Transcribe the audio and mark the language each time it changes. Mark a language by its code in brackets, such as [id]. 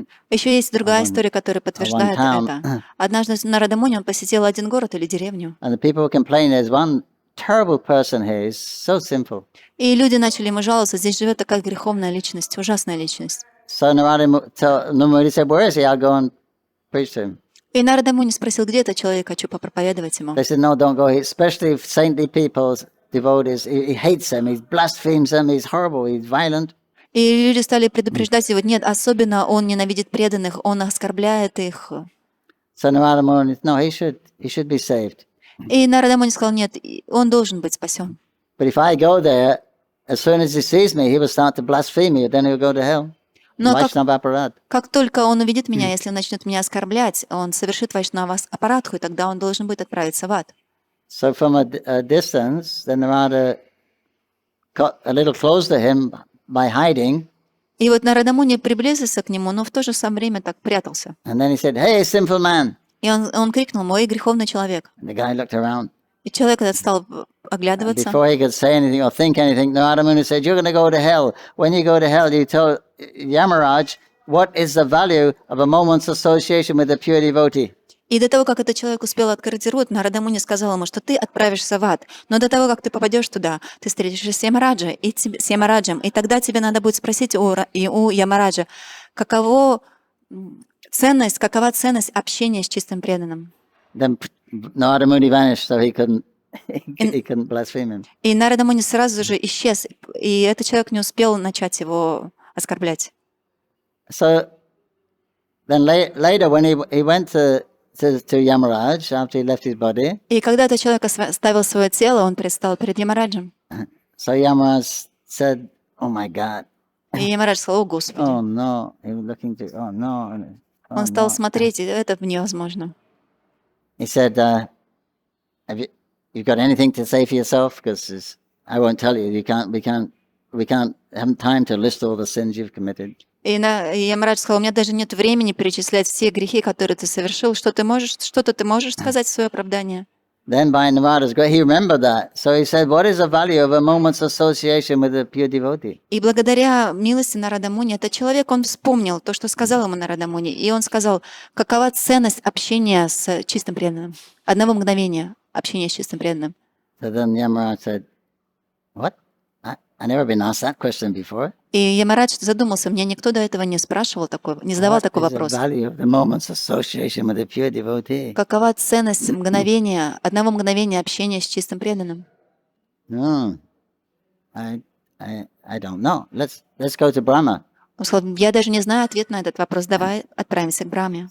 [ru] Еще есть другая история, которая подтверждает [en] town. [ru] это. Однажды Нарада Муни, он посетил один город или деревню. [en] And the people were complaining, there's one terrible person here, he's so sinful. [ru] И люди начали ему жаловаться, здесь живет такая греховная личность, ужасная личность. [en] So Narada Muni said, where is he? I'll go and preach to him. [ru] И Нарада Муни спросил, где этот человек, хочу попроповедовать ему. [en] They said, no, don't go, especially saintly people's devotees, he hates them, he blasphemes them, he's horrible, he's violent. [ru] И люди стали предупреждать его, нет, особенно он ненавидит преданных, он оскорбляет их. [en] So Narada Muni, no, he should be saved. [ru] И Нарада Муни сказал, нет, он должен быть спасен. [en] But if I go there, as soon as he sees me, he will start to blaspheme me, then he'll go to hell. [ru] Но [sa] Vaishnava-aparad. [ru] как только он увидит меня, если он начнет меня оскорблять, он совершит вайшнава-апаратху, и тогда он должен будет отправиться в ад. [en] So from a distance, then Narada got a little close to him by hiding. [ru] И вот Нарада Муни приблизился к нему, но в то же самое время так прятался. [en] And then he said, hey, sinful man. [ru] И он крикнул, мой греховный человек. [en] And the guy looked around. [ru] И человек этот стал [en] And [ru] оглядываться. [en] before he could say anything or think anything, Narada Muni said, you're going to go to hell. When you go to hell, you tell Yamaraj, what is the value of a moment's association with a pure devotee? [ru] И до того, как этот человек успел открыть рот, Нарада Муни сказал ему, что ты отправишься в ад. Но до того, как ты попадешь туда, ты встретишься с Ямараджем, и тогда тебе надо будет спросить у Ямараджа, какова ценность общения с чистым преданным. [en] Then Narada Muni vanished, so he couldn't blaspheme him. [ru] И Нарада Муни сразу же исчез, и этот человек не успел начать его оскорблять. [en] So then later, when he went to Yamaraj after he left his body, [ru] И когда этот человек оставил свое тело, он предстал перед Ямараджем. [en] so Yamaraj said, "Oh my God, [ru] И Ямарадж сказал, о Господи. [en] oh no!" He was looking to, oh no. Oh, [ru] Он стал [en] no. [ru] смотреть, и это невозможно. [en] He said, "Have you got anything to say for yourself? Because I won't tell you. We can't have time to list all the sins you've committed." [ru] И Ямарадж сказал, у меня даже нет времени перечислять все грехи, которые ты совершил. Что-то ты можешь сказать в свое оправдание? [en] Then by Narada's grace, he remembered that. So he said, what is the value of a moment's association with a pure devotee? [ru] И благодаря милости Нарада Муни, этот человек, он вспомнил то, что сказал ему Нарада Муни. И он сказал, какова ценность общения с чистым преданным. Одного мгновения общения с чистым преданным. [en] So then Yamaraj said, what? I never been asked that question before. [ru] И Ямарадж задумался, меня никто до этого не спрашивал не задавал такой вопрос. [en] What is the value of the moment's association with a pure devotee? [ru] Какова ценность одного мгновения общения с чистым преданным? [en] No, I don't know. Let's go to Brahma. [ru] Он сказал, я даже не знаю ответ на этот вопрос, давай отправимся к Брахме.